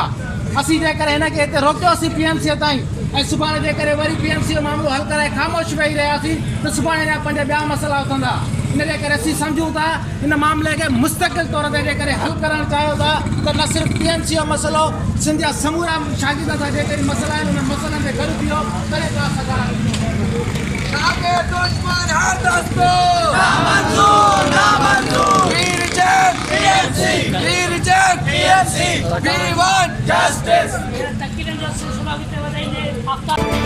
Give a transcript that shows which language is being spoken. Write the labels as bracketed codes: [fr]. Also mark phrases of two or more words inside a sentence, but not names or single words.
[sd] असीं जेकर हिनखे हिते रोकियोसीं PMC ताईं ऐं सुभाणे जेकर वरी PMC जो मामिलो हल कराए ख़ामोश वेही रहियासीं त सुभाणे हिन पंहिंजा ॿिया मसइला उथंदा। इन जे करे असीं सम्झूं था हिन मामले खे मुस्तक़िल तौर ते जेकर हल करणु चाहियो था त न सिर्फ़ु PMC जो मसइलो, सिंध जा समूरा शागिर्द सां जेके मसइला आहिनि उन मसइलनि ते गॾु बीहो करे था सघां। दुश्मन हर दस्तो ना मंजूर, ना मंजूर। [en] We reject PMC. We reject PMC. We want justice.